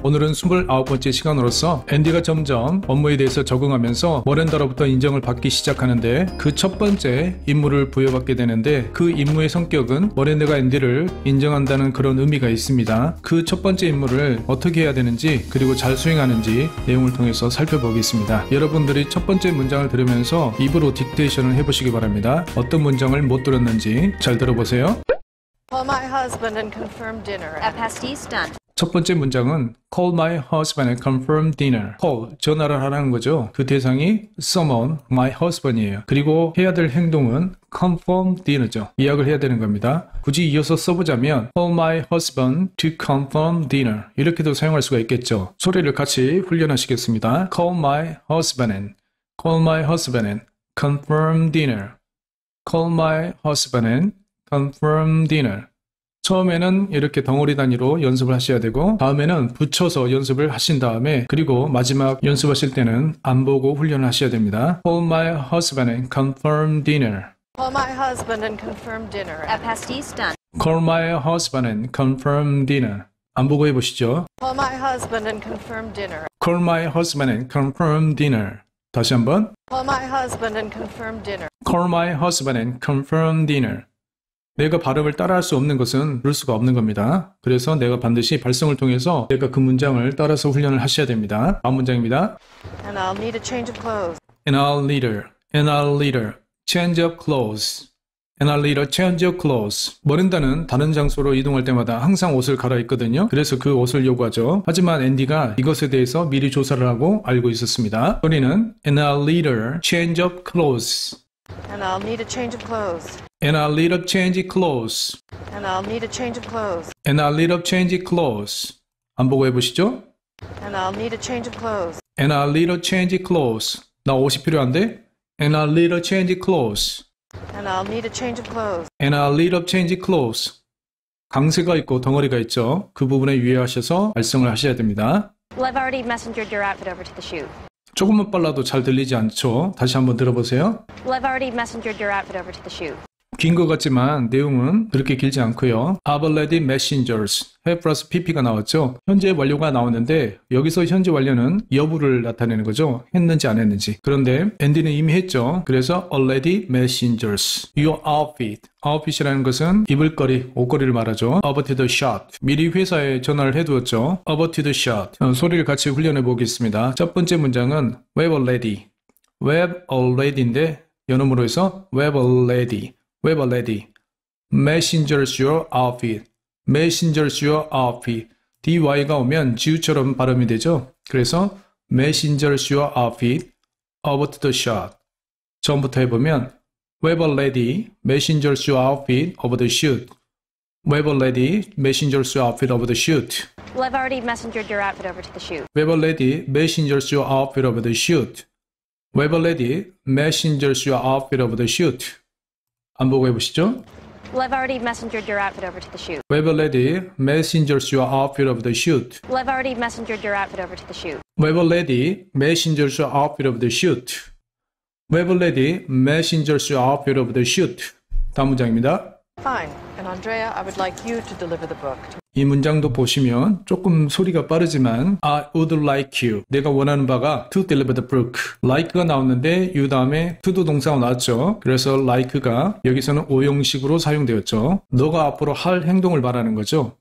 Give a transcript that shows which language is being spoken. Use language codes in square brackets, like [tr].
[ko] 오늘은 29번째 시간으로서 앤디가 점점 업무에 대해서 적응하면서 머렌다로부터 인정을 받기 시작하는데 그 첫 번째 임무를 부여받게 되는데 그 임무의 성격은 머렌다가 앤디를 인정한다는 그런 의미가 있습니다. 그 첫 번째 임무를 어떻게 해야 되는지 그리고 잘 수행하는지 내용을 통해서 살펴보겠습니다. 여러분들이 첫 번째 문장을 들으면서 입으로 딕테이션을 해보시기 바랍니다. 어떤 문장을 못 들었는지 잘 들어보세요. [en] Call my husband and confirm dinner at pastis done. [ko] 첫 번째 문장은 [en] Call my husband and confirm dinner. [ko] Call, 전화를 하라는 거죠. 그 대상이 [en] summon my husband [ko] 이에요. 그리고 해야 될 행동은 [en] confirm dinner [ko] 죠. 예약을 해야 되는 겁니다. 굳이 이어서 써보자면 [en] Call my husband to confirm dinner. [ko] 이렇게도 사용할 수가 있겠죠. 소리를 같이 훈련하시겠습니다. [en] Call my husband and confirm dinner. Call my husband and confirm dinner. [ko] 처음에는 이렇게 덩어리 단위로 연습을 하셔야 되고 다음에는 붙여서 연습을 하신 다음에 그리고 마지막 연습하실 때는 안 보고 훈련을 하셔야 됩니다. [en] Call my husband and confirm dinner. Call my husband and confirm dinner at pastis done. Call my husband and confirm dinner. [ko] 안 보고 해보시죠. [en] Call my husband and confirm dinner. Call my husband and confirm dinner. [ko] 다시 한번. [en] Call my husband and confirm dinner. Call my husband and confirm dinner. [ko] 내가 발음을 따라할 수 없는 것은 그럴 수가 없는 겁니다. 그래서 내가 반드시 발성을 통해서 내가 그 문장을 따라서 훈련을 하셔야 됩니다. 다음 문장입니다. [en] And I'll need a change of clothes. And I'll need a change of clothes. And I'll need a change of clothes. [ko] 머린다는 다른 장소로 이동할 때마다 항상 옷을 갈아입거든요. 그래서 그 옷을 요구하죠. 하지만 앤디가 이것에 대해서 미리 조사를 하고 알고 있었습니다. 소리는 [en] And I'll need a change of clothes. And I'll need a change of clothes. And I'll need a change of clothes. And I'll need a change of clothes. And I'll need a change of clothes. [ko] 안 보고 해보시죠. [en] And I'll need a change of clothes. And I'll need a change of clothes. [ko] 나 옷이 필요한데? [en] And I'll need a change of clothes. And I'll need a change of clothes. And I'll need a change of clothes. [ko] 강세가 있고 덩어리가 있죠. 그 부분에 유의하셔서 발성을 하셔야 됩니다. [en] Well, I've already messengered your outfit over to the shoot. [ko] 조금만 빨라도 잘 들리지 않죠? 다시 한번 들어보세요. [en] Well, I've already messengered your outfit over to the shoot. [ko] 긴 것 같지만 내용은 그렇게 길지 않고요. [en] I've already messengers. [ko] have 플러스 pp가 나왔죠. 현재 완료가 나오는데 여기서 현재 완료는 여부를 나타내는 거죠. 했는지 안 했는지. 그런데 앤디는 이미 했죠. 그래서 [en] already messengers. Your outfit. [ko] outfit이라는 것은 입을 거리, 옷걸이를 말하죠. [en] Over to the shot. [ko] 미리 회사에 전화를 해두었죠. [en] Over to the shot. [ko] 소리를 같이 훈련해 보겠습니다. 첫 번째 문장은 [en] we've already. we've already인데 [ko] 연음으로 해서 [en] we've already. We've already. Messengers your outfit. Messengers your outfit. [ko] dy가 오면 지우처럼 발음이 되죠. 그래서 [en] Messengers your outfit over to the shot. [ko] 처음부터 해보면 [en] We've already messengers your outfit over the shoot. We've already messengers your outfit over the shoot. Well, I've already messengered your outfit over to the shoot. We've already messengers your outfit over the shoot. We've already messengers your outfit over the shoot. [ko] 안 보고 해보시죠. [en] Well, I've already messengered your outfit over to the shoot. We've already messengers your outfit over the shoot. Well, I've already messengered your outfit over to the shoot. We've already messengers your outfit over the shoot. We've already messengers your outfit over the shoot. [ko] 다음 문장입니다. [en] Fine. And Andrea, I would like you to deliver the book. [ko] 이 문장도 보시면 조금 소리가 빠르지만 [en] I would like you. [ko] 내가 원하는 바가 [en] to deliver the book. [ko] like가 나왔는데 이 다음에 to도 동사가 나왔죠. 그래서 like가 여기서는 오형식으로 사용되었죠. 너가 앞으로 할 행동을 말하는 거죠.